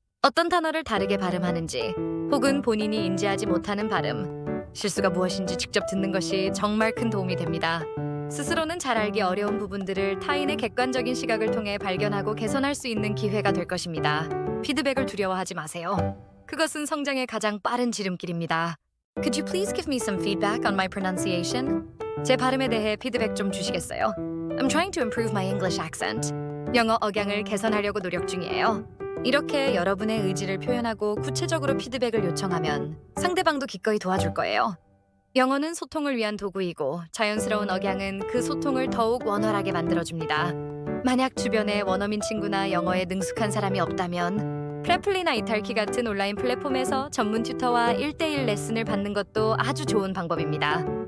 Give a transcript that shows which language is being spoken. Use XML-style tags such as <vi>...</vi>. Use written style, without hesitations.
<ko>어떤 단어를 다르게 발음하는지 혹은 본인이 인지하지 못하는 발음, 실수가 무엇인지 직접 듣는 것이 정말 큰 도움이 됩니다. 스스로는 잘 알기 어려운 부분들을 타인의 객관적인 시각을 통해 발견하고 개선할 수 있는 기회가 될 것입니다. 피드백을 두려워하지 마세요. 그것은 성장의 가장 빠른 지름길입니다.</ko> <en>Could you please give me some feedback on my pronunciation?</en> <ko>제 발음에 대해 피드백 좀 주시겠어요?</ko> <en>I'm trying to improve my English accent.</en> <ko>영어 억양을 개선하려고 노력 중이에요. 이렇게 여러분의 의지를 표현하고 구체적으로 피드백을 요청하면 상대방도 기꺼이 도와줄 거예요. 영어는 소통을 위한 도구이고 자연스러운 억양은 그 소통을 더욱 원활하게 만들어줍니다. 만약 주변에 원어민 친구나 영어에 능숙한 사람이 없다면 프레플리나 이탈키 같은 온라인 플랫폼에서 전문 튜터와 1대1 레슨을 받는 것도 아주 좋은 방법입니다.</ko>